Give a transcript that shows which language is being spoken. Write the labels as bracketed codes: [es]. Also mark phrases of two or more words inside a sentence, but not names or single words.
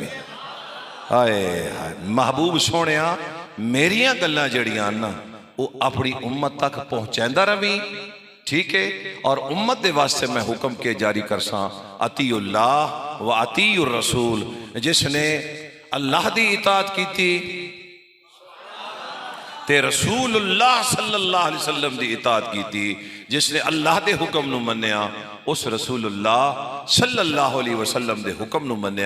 [pa] ਹਾਏ ਹਾਏ ਮਹਿਬੂਬ ਸੋਹਣਿਆ ਮੇਰੀਆਂ ਗੱਲਾਂ ਜੜੀਆਂ ਨਾ ਵੋ ਅਪਣੀ ਉੱਮਤ ਤਕ ਪਹੁੰਚਾਂਦਾ ਰਵੀਂ, ਠੀਕ ਹੈ। ਔਰ ਉੱਮਤ ਦੇ ਵਾਸਤੇ ਮੈਂ ਹੁਕਮ ਕੇ ਜਾਰੀ ਕਰਸਾਂ [ar] أطيعوا الله وأطيعوا الرسول, [pa] ਜਿਸਨੇ ਅੱਲਾਹ ਦੀ ਇਤਾਅਤ ਕੀਤੀ ਤੇ ਰਸੂਲੁੱਲਾਹ [ar] صلى الله عليه وسلم [pa] ਦੀ ਇਤਾਅਤ ਕੀਤੀ। ਜਿਸਨੇ ਅੱਲਾਹ ਦੇ ਹੁਕਮ ਨੂੰ ਮੰਨਿਆ ਉਸ ਰਸੂਲੁੱਲਾਹ [ar] صلى الله عليه وسلم [pa] ਦੇ ਹੁਕਮ ਨੂੰ ਮੰਨਿਆ।